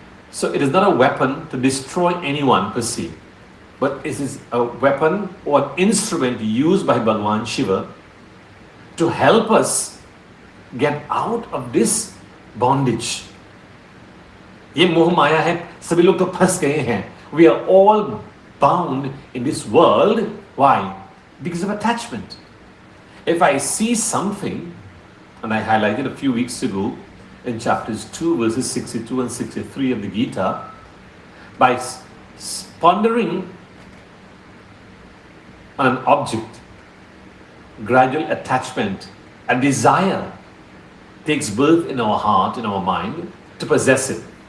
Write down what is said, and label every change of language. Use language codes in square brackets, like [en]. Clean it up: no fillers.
[en] So it is not a weapon to destroy anyone per se, but it is a weapon or an instrument used by Bhagwan Shiva to help us get out of this bondage. [hi] ये मोह माया है, सभी लोग तो फंस गए हैं. [en] We are all bound in this world. Why? Because of attachment. If I see something, and I highlighted a few weeks ago in chapters 2 verses 62 and 63 of the Gita, by pondering on an object, gradual attachment, a desire takes birth in our heart, in our mind, to possess it.